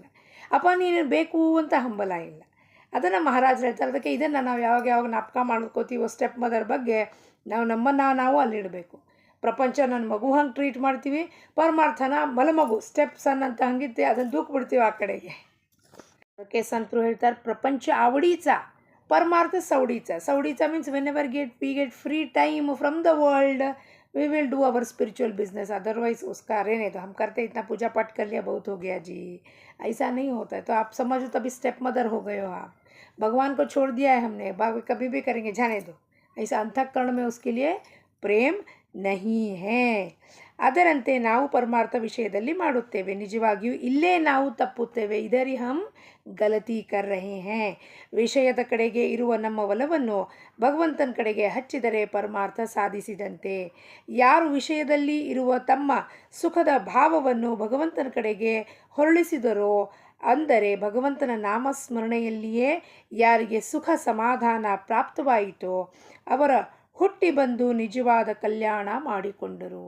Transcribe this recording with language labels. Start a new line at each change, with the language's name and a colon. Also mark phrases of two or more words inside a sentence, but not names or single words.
Kannada: ಅಪ್ಪ ನೀನು ಬೇಕು ಅಂತ ಹಂಬಲ ಇಲ್ಲ. ಅದನ್ನು ಮಹಾರಾಜರು ಹೇಳ್ತಾರೆ. ಅದಕ್ಕೆ ಇದನ್ನು ನಾವು ಯಾವಾಗ ಜ್ಞಾಪಕ ಮಾಡ್ಕೋತೀವೋ
English: step mother
Kannada: ಬಗ್ಗೆ, ನಾವು ಅಲ್ಲಿಡಬೇಕು. ಪ್ರಪಂಚ ನನ್ನ ಮಗು ಹಂಗೆ ಟ್ರೀಟ್ ಮಾಡ್ತೀವಿ, ಪರಮಾರ್ಥನ ಮಲಮಗು
English: step son
Kannada: ಅಂತ ಹಂಗಿತ್ತೆ, ಅದನ್ನು ದೂಕ್ಬಿಡ್ತೀವಿ ಆ ಕಡೆಗೆ. ಅದಕ್ಕೆ ಸಂತರು ಹೇಳ್ತಾರೆ, ಪ್ರಪಂಚ
Marathi: आवडीचा, परमार्थ सवडीचा.
English: सवडीचा means we get free time from the world, we will do our spiritual business.
Hindi: अदरवाइज उसका रहने दो, हम करते इतना पूजा पाठ कर लिया बहुत हो गया जी, ऐसा नहीं होता है. तो आप समझो तभी
English: step mother
Hindi: हो गए हो आप. भगवान को छोड़ दिया है हमने, कभी भी करेंगे, जाने दो. ऐसा अंतःकरण में उसके लिए प्रेम नहीं है.
Kannada: ಅದರಂತೆ ನಾವು ಪರಮಾರ್ಥ ವಿಷಯದಲ್ಲಿ ಮಾಡುತ್ತೇವೆ. ನಿಜವಾಗಿಯೂ ಇಲ್ಲೇ ನಾವು ತಪ್ಪುತ್ತೇವೆ. ಇದರಿ
Hindi: हम गलती कर रहे हैं.
Kannada: ವಿಷಯದ ಕಡೆಗೆ ಇರುವ ನಮ್ಮ ಒಲವನ್ನು ಭಗವಂತನ ಕಡೆಗೆ ಹಚ್ಚಿದರೆ ಪರಮಾರ್ಥ ಸಾಧಿಸಿದಂತೆ. ಯಾರು ವಿಷಯದಲ್ಲಿ ಇರುವ ತಮ್ಮ ಸುಖದ ಭಾವವನ್ನು ಭಗವಂತನ ಕಡೆಗೆ ಹೊರಳಿಸಿದರೋ ಅಂದರೆ ಭಗವಂತನ ನಾಮಸ್ಮರಣೆಯಲ್ಲಿಯೇ ಯಾರಿಗೆ ಸುಖ ಸಮಾಧಾನ ಪ್ರಾಪ್ತವಾಯಿತೋ ಅವರ ಹುಟ್ಟಿ ಬಂದು ನಿಜವಾದ ಕಲ್ಯಾಣ ಮಾಡಿಕೊಂಡರು.